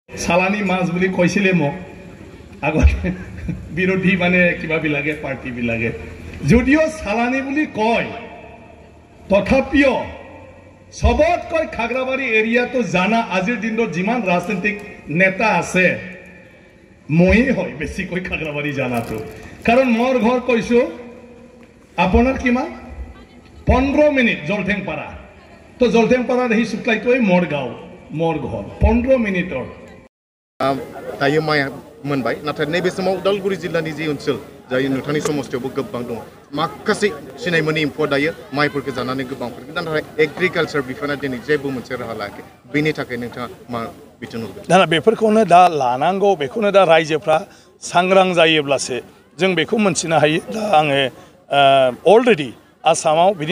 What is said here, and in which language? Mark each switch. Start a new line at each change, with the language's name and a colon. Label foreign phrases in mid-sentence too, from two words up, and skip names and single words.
Assamese: সালানি মাছ বুলি কৈছিলে মোক আগতে বিৰোধী মানে কিবা বিলাকে পাৰ্টি বিলাকে যদিও সালানি বুলি কয় তথাপিও সবতকৈ খাগৰাবাৰী এৰিয়াটো জানা আজিৰ দিনত যিমান ৰাজনৈতিক নেতা আছে মই হয় বেছিকৈ খাগৰাবাৰী জানাটো কাৰণ মোৰ ঘৰ কৈছো আপোনাৰ কিমান 15 মিনিট জলঠেংপাৰা তো জলঠেংপাৰা দেখি শুক্লাইটোই মোৰ গাঁও মোৰ ঘৰ 15 মিনিটৰ
Bodo: दायो माइ मोनबाय नाथाय नैबे समाव उदालगुरि जिल्लानि जि ओनसोल जाय नोंथांनि समस्थियावबो गोबां दं माखासे सिनाय मोनै एम्फौआ दायो माइफोरखौ जानानै गोबांफोरखौ नाथाय एग्रिकालचार बिफाना दिनै जेबो मोनसे राहा लायाखै बेनि थाखाय नोंथाङा मा बिथोन होगोन दा बेफोरखौनो दा लानांगौ बेखौनो दा रायजोफ्रा सांग्रां जायोब्लासो जों बेखौ मोनथिनो हायो दा आङो अलरेडि आसामाव बिनि